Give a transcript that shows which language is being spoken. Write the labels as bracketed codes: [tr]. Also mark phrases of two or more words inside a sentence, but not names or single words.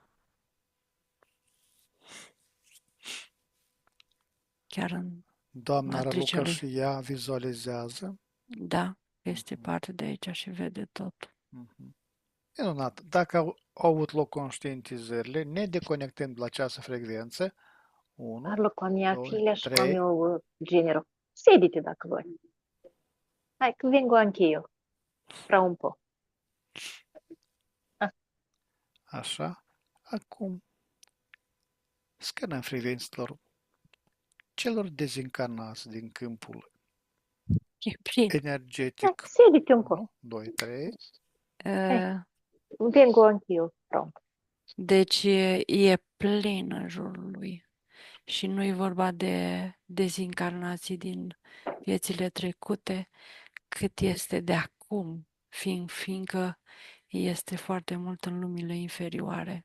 [ro] chiar în Doamna matricea Raluca lui. și ea vizualizează. Da, este Mhm, parte de aici și vede tot. mhm. Minunat. Dacă au avut loc conștientizările, ne deconectăm de la această frecvență. 1, [it] Parlo con mia 2, figlia și con 3. mio genero. Sediti dacă vuoi. Dai, che vengo anch'io, fra un po'. Ah, [ro] Așa. Acum scanăm frecvențelor celor dezincarnați din câmpul E plin. energetic. [it] sediti un po'. 1, 2, 3. Dai, Uh, vengo anch'io, pronto. [ro] Deci e plin în jurul lui. Și nu e vorba de dezincarnații din viețile trecute, cât este de acum, fiindcă este foarte mult în lumile inferioare.